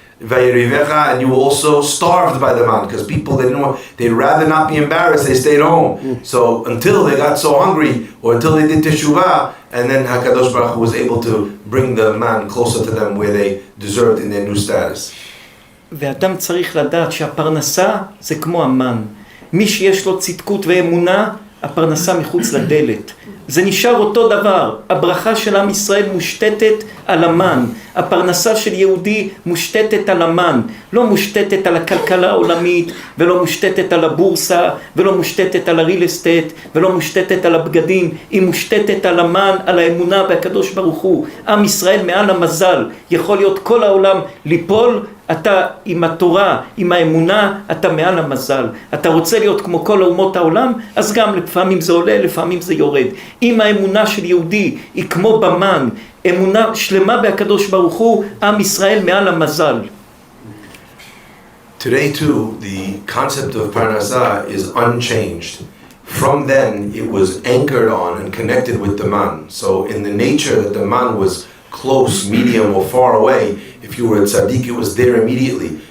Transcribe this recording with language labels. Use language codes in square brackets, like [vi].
[en] Vayirivecha, and you were also starved by the man, because people they'd rather not be embarrassed, they stayed home. So until they got so hungry, or until they did teshuvah, and then HaKadosh Baruch Hu was able to bring the man closer to them where they deserved in their new status. [he] ואדם צריך לדעת שהפרנסה זה כמו המן. מי שיש לו צדקות ואמונה, הפרנסה מחוץ לדלת. זה נשאר אותו דבר. הברכה של עם ישראל מושתתת על המן. הפרנסה של יהודי מושתתת על המן. לא מושתתת על הכלכלה העולמית, ולא מושתתת על הבורסה, ולא מושתתת על הריל אסטייט, ולא מושתתת על הבגדים. היא מושתתת על המן, על האמונה והקדוש ברוך הוא. עם ישראל מעל המזל. יכול להיות כל העולם ליפול, אתה עם התורה, עם האמונה, אתה מעל המזל. אתה רוצה להיות כמו כל אומות העולם, אז גם לפעמים זה עולה, לפעמים זה יורד. אם האמונה של יהודי היא כמו במן, אמונה שלמה בהקדוש ברוך הוא, עם ישראל מעל המזל. [en] Today too, the concept of parnasah is unchanged. From then, it was anchored on and connected with the man. So in the nature that the man was close, medium, or far away, if you were a tzaddik, it was there immediately.